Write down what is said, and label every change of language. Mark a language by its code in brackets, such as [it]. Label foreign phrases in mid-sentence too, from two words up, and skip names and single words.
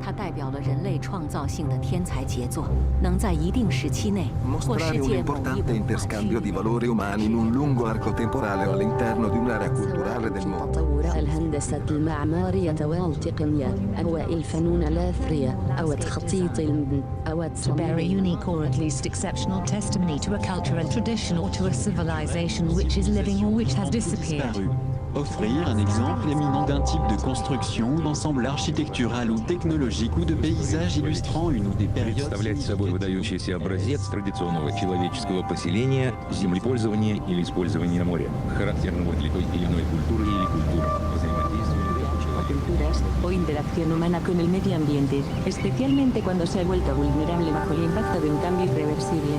[zh] 代表了人类创造性的天才杰作，能在一定时期内或世 [it] Mostrare un [zh] 界某一 [it] importante [zh] 文化区 [it] interscambio di [zh] 域 [it] valori umani in un lungo arco temporale o all'interno di un'area culturale del mondo. [ar] تطور الهندسة المعمارية والتقنية أو الفنون الأثرية أو تخطيط المدن أو [en] To bear a unique or at least exceptional testimony to a cultural tradition or to a civilization which is living or which has disappeared. [fr] Offrir un exemple éminent d'un type de construction, d'ensemble architectural ou technologique ou de paysage illustrant une ou des périodes... [ru] Представлять собой выдающийся образец традиционного человеческого поселения, землепользования или использования моря, характерного для той или иной культуры или культур, взаимодействия [es] culturas o interacción humana con el medio ambiente, especialmente cuando se ha vuelto vulnerable bajo el impacto de un cambio irreversible.